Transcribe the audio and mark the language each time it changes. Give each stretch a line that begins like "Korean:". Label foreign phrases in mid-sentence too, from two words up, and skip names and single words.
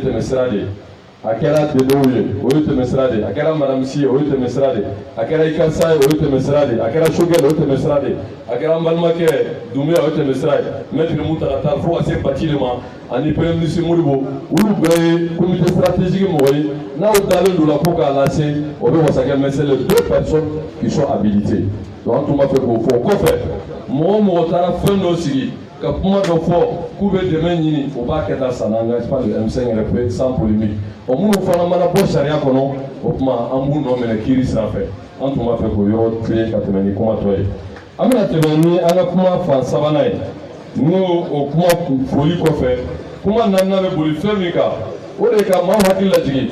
Bambara: tɛmɛ sira de ye a kɛra dedew ye o ye tɛmɛ sira de ye a kɛra madamisi ye o ye tɛmɛ sira de ye a kɛra ikansa ye o ye tɛmɛ sira de ye a kɛra sogɛl o ye tɛmɛ sira de ye a kɛra an balimakɛ Dunbiya o ye tɛmɛ sira ye maître Mutaka Tall fo ka se Bacili ma ani
French: premier ministre
Bambara: Modibo olu bɛɛ ye
French: comité stratégique
Bambara: mɔgɔ ye n'aw dalen don la ko k'a lase o bɛ wasa kɛ
French: mais c'est les deux personnes qui sont habilitées
Bambara: donc an tun b'a fɛ k'o fɔ o kɔfɛ mɔgɔ taara fɛn dɔ sigi ka kuma dɔ fɔ k'u bɛ dɛmɛ ɲini o b'a kɛ ta
French: ça n'engage pas le M5RFP sans polémique
Bambara: o minnu fana mana bɔ sariya kɔnɔ o tuma an b'u nɔ minɛ kiiri sira fɛ an tun b'a fɛ k'o yɔrɔ tilen ka tɛmɛ ni kumatɔ ye an bɛna tɛmɛ ni an ka kuma fan sabanan ye n'o o kuma foli kɔfɛ kuma naaninan bɛ boli fɛn min kan o de ye ka maaw hakili lajigin